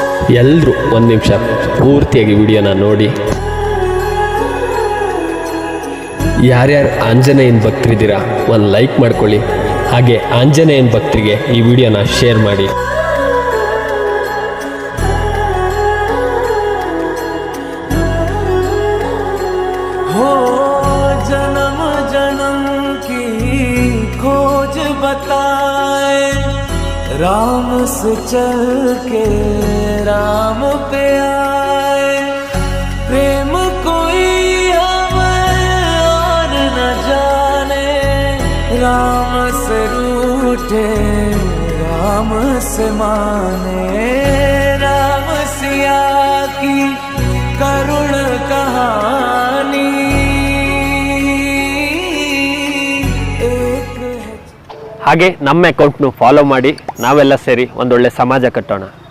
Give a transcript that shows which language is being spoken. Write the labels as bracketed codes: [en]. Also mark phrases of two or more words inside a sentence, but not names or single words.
[kn] ಎಲ್ಲರೂ ಒಂದು ನಿಮಿಷ ಪೂರ್ತಿಯಾಗಿ ವಿಡಿಯೋನ ನೋಡಿ. ಯಾರ್ಯಾರು ಆಂಜನೇಯನ ಭಕ್ತರಿದ್ದೀರಾ ಒಂದು ಲೈಕ್ ಮಾಡ್ಕೊಳ್ಳಿ. ಹಾಗೆ ಆಂಜನೇಯನ ಭಕ್ತರಿಗೆ ಈ ವಿಡಿಯೋನ ಶೇರ್ ಮಾಡಿ. [hi] हो जन्म जन्म की खोज बताए, राम से चल के राम पे आए, प्रेम कोई हमें और न जाने, राम से रूठे राम से माने, राम सिया की करुण कहानी. [kn] ಹಾಗೆ ನಮ್ಮ ಅಕೌಂಟ್ನು ಫಾಲೋ ಮಾಡಿ ನಾವೆಲ್ಲ ಸೇರಿ ಒಂದೊಳ್ಳೆ ಸಮಾಜ ಕಟ್ಟೋಣ.